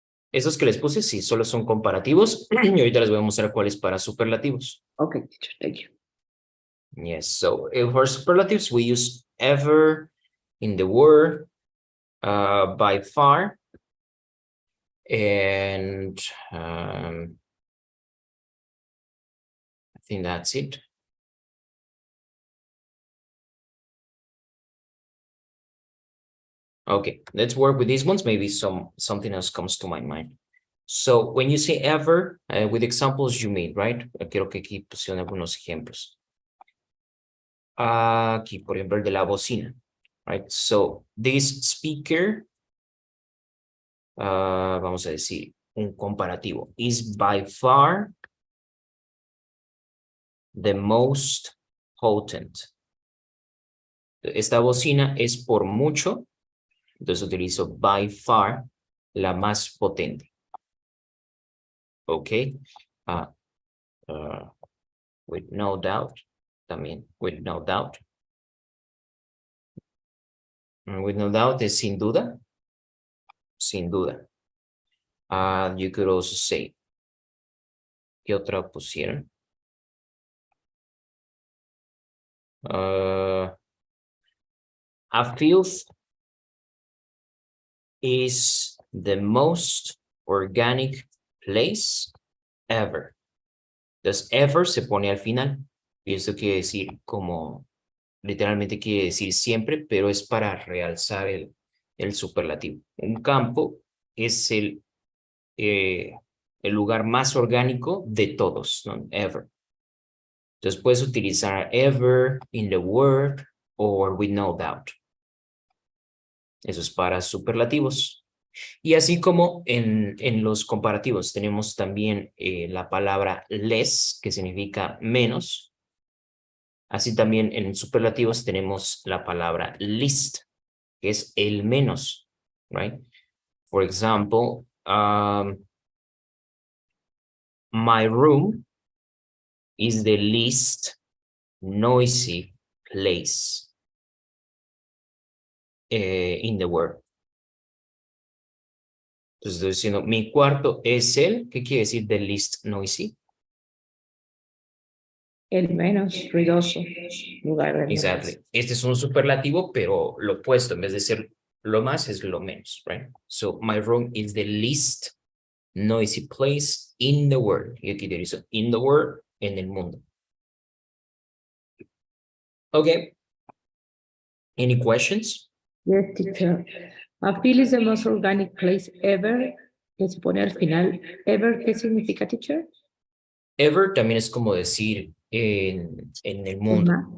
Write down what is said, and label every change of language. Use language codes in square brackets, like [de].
[es] Esos que les puse, sí, solo son comparativos y ahorita les voy a mostrar cuáles para superlativos. [en] Okay, teacher, thank you. Yes, so for superlatives, we use ever in the word, by far, and I think that's it. Okay, let's work with these ones. Maybe something else comes to my mind. So when you say ever, with examples you mean, right? [es] Quiero que aquí pusieron algunos ejemplos. Aquí, por ejemplo, el de la bocina, right? [en] So this speaker, [es] vamos a decir, un comparativo, [en] is by far the most potent. [es] Esta bocina es por mucho, entonces utilizo by far, la más potente. [en] Okay, with no doubt, también, with no doubt. With no doubt [es] es sin duda. Sin duda. [en] You could also say, [es] ¿qué otra pusieron? [en] A field is the most organic place ever. [es] Entonces, ever se pone al final. Y esto quiere decir como, literalmente quiere decir siempre, pero es para realzar el superlativo. Un campo es el lugar más orgánico de todos, ¿no? Ever. Entonces puedes utilizar [en] ever in the word or with no doubt. [es] Eso es para superlativos. Y así como en los comparativos tenemos también la palabra less, que significa menos. Así también en superlativos tenemos la palabra least, que es el menos, right? [en] For example, my room is the least noisy place in the world. [es] Entonces estoy diciendo, mi cuarto es el, ¿qué quiere decir [en] the least noisy? [es] el menos ruidoso lugar del mundo. [en] Exactly. [es] Este es un superlativo, pero lo opuesto, en vez de ser lo más, es lo menos, right? [en] So, my room is the least noisy place in the world. [es] Y aquí utilizo [en] in the world, [es] en el mundo. [en] Okay. Any questions? Yes, teacher. A field is the most organic place ever. [es] Que se pone al final. Ever, ¿qué significa, teacher? Ever también es como decir en el mundo.